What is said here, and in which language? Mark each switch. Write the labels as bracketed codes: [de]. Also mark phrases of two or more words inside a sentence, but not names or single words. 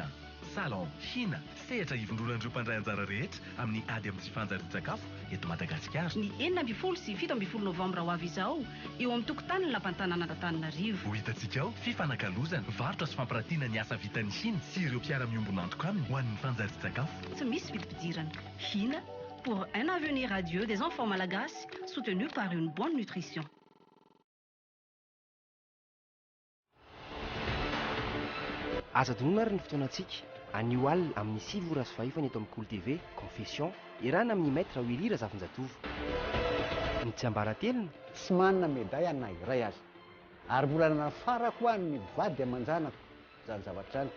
[mg] Salon HINA, sehatra hivondronan'ireo mpandray anjara rehetra amin'ny ady amin'ny tsy fanjarian-tsakafo eto Madagasikara. Ny 9 sy 17 novambra ho avy izao eo amin'ny tokotanin'ny lapantanan'Antananarivo. Ho hitantsika ao fifanakalozana, varotra sy fampirantiana ny asa vitan'ny HINA sy ireo mpiara-miombona antoka aminy ho an'ny fanjarian-tsakafo. Tsy misy vidim-pidirana. [fr] HINA pour un avenir radieux des enfants malagasy, soutenu par une bonne nutrition. [mg] Aza donona ary ny fotoanantsika anio alina amin'ny 6 ora sy 5 eto amin'ny Cool TV confession irana amin'ny maître Willy Razafinjatovo. Ny tsy ambaratelona tsy manana médaille ana iray azy ary mbola nafara koa ny vady aman-janako zany zavatra zany